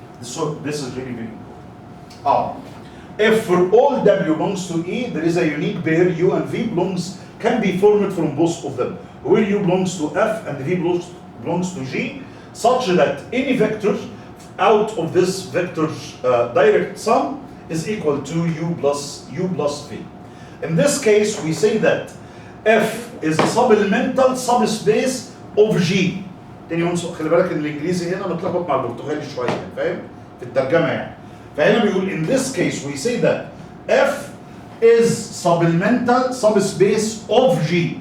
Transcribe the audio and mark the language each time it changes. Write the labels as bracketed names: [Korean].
[English] So this is really, very important. If for all W belongs to E, there is a unique pair U and V can be formed from both of them, where U belongs to F and V belongs to G, such that any vector out of this vector's direct sum is equal to U plus V. In this case, we say that F is a supplemental subspace of G. [Arabic] تاني عنصر خلي بالك ان الانجليزي هنا متلخبط مع البرتغالي شويه، فاهم؟ في الترجمه يعني. فهنا بيقول [English] in this case we say that F is supplemental subspace of G.